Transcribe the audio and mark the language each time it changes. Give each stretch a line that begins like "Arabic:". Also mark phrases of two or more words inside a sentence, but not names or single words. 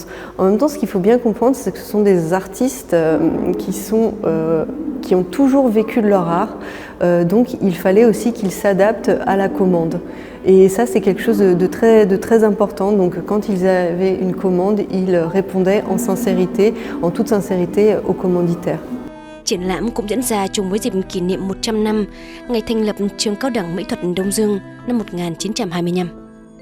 French: En même temps, ce qu'il faut bien comprendre, c'est que ce sont des artistes qui ont toujours vécu de leur art, donc il fallait aussi qu'ils s'adaptent à la commande. Et ça, c'est quelque chose de très important. Donc quand ils avaient une commande, ils répondaient en toute sincérité aux commanditaires.
Vietnamese: Triển lãm cũng diễn ra chung với dịp kỷ niệm 100 năm ngày thành lập trường cao đẳng mỹ thuật Đông Dương năm 1925.